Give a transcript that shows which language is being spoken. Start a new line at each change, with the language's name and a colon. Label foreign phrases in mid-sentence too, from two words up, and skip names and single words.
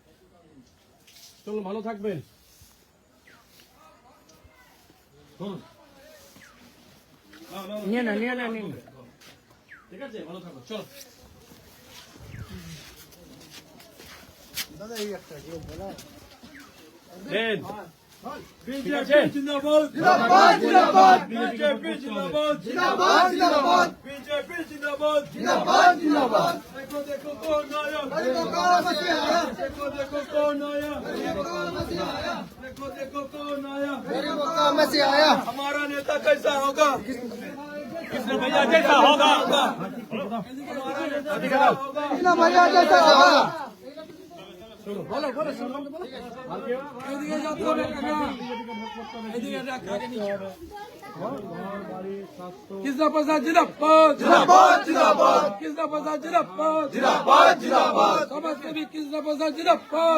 Bangla: চলুন, ভালো থাকবেন। ধরুন। নিয়ে না, ঠিক আছে, ভালো থাকো, চলো। দেন, ঠিক আছে।
Hindi: बीजेपी जिंदाबाद जिंदाबाद जिंदाबाद बीजेपी जिंदाबाद जिंदाबाद जिंदाबाद बीजेपी जिंदाबाद जिंदाबाद जिंदाबाद देखो देखो कौन आया गरीबों का मसीहा आया। देखो देखो कौन आया गरीबों का मसीहा आया। देखो देखो कौन आया गरीबों का मसीहा आया। हमारा नेता कैसा होगा कृष्ण भैया जैसा होगा। इतना मजा जैसा होगा।
Bangla: এদিকে যেতে হবে কাকা, এদিকে রাখ, আগে নিচে। কৃষ্ণ প্রসাদ জিন্দাবাদ जिंदाबाद जिंदाबाद কৃষ্ণ প্রসাদ জিন্দাবাদ जिंदाबाद जिंदाबाद সমাজসেবী কৃষ্ণ প্রসাদ জিন্দাবাদ